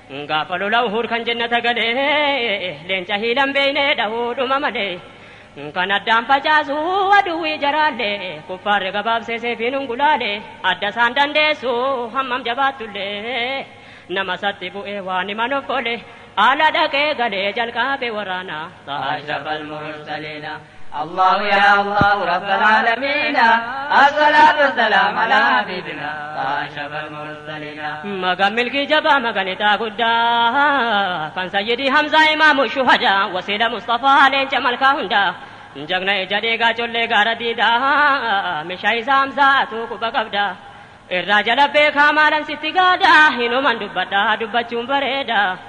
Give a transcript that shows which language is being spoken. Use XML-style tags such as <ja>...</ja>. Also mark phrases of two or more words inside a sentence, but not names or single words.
<om>Gaafa lola Uhud kan jannata galee, leenca hiilan beeynee dhahuu dhuma malee. Kan addaan facaasu aduwwii jaraallee, kuffaarri gabaabsee seefiin ungulaale, adda isaan dandeessu hammam jabaattullee. Nama satti bu'ee waan himan of oole, ala dhaqee galee jalqabe waraana.</om> <ar>أشرف المرسلين. الله يا الله رب العالمين، الصلاة والسلام على حبيبنا أشرف المرسلين.</ar> <om>Magan milkii jabaa magan itaa guddaa, kan Sayyidii Hamzaa Imaamu Shuhadaa, wasiila Mustafaa leenca malkaa hundaa. Jagna ija dheegaa collee gaara diidaa, meeshaa isaa Hamzaa atuu quba qabda. Irraa jala beekaa maalan sitti gaada, hinuman dubbadha, dubbachuun bareeda.</om>